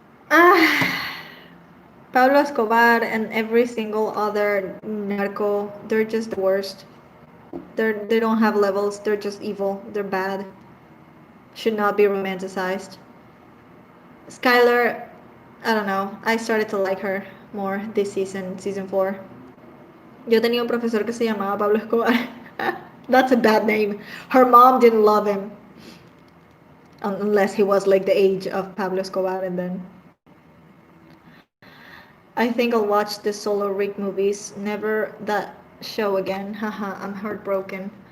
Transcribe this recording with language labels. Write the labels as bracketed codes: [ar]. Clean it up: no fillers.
[en] Ah, Pablo Escobar and every single other narco, they're just the worst. They don't have levels. They're just evil. They're bad. Should not be romanticized. Skyler, I don't know. I started to like her more this season, season 4. [es] Yo tenía un profesor que se llamaba Pablo Escobar. [en] That's a bad name. Her mom didn't love him unless he was like the age of Pablo Escobar, and then I think I'll watch the Solo Rick movies. Never that show again. Haha, I'm heartbroken.